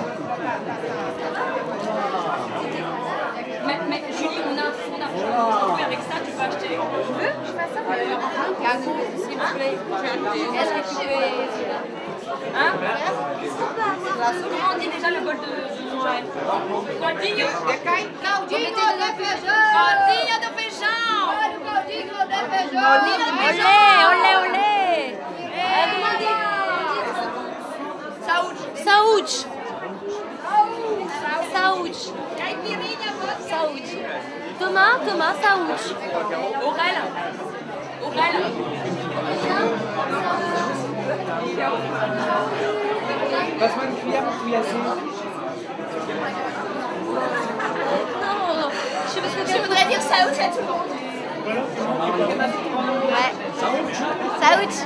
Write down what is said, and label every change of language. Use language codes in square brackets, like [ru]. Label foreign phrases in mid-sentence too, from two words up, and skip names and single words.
[fr] Mais Julie, on a un fonds d'argent. Avec ça, tu peux acheter. Tu veux? Je fais ça. S'il vous plaît. Est-ce que tu peux. Hein? Comment on dit déjà le bol de Noël? [pt] Caldinho? Caldinho de feijão! Caldinho de feijão! Olha o caldinho de feijão! Caldinho de feijão! Olé, olé, olé! Saúde! Saúde! Saúde! Saúde! Tomar saúde! Aurélio! Aurélio! [fr] Passe-moi une cuillère pour touillasser. Non, je voudrais dire saúde à tout le monde. Ouais. Saúde.